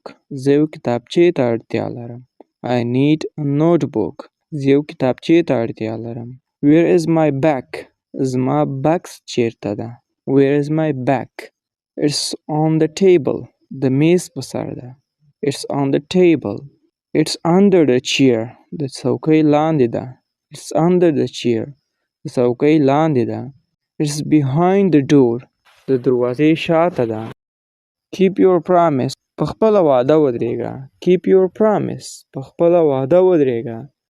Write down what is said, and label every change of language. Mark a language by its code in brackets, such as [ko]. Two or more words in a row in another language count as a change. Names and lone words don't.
[ps] زه یو کتابچې ته اړتیا لرم. [en] I need a notebook. [ps] زه یو کتابچې ته اړتیا لرم. [en] Where is my bag? [ps] زما بکس چیرته ده. [en] Where is my bag? It's on the table. [ps] د میز په سر ده. [en] It's on the table. It's under the chair. [ps] د څوکۍ لاندې ده. [en] It's under the chair. [ps] د څوکۍ لاندې ده. [en] It's behind the door. [ps] د دروازې شاته ده. [en] Keep your promise. [ps] په خپله وعده ودرېږه. [en] Keep your promise. [ps] په خپله وعده ودرېږه.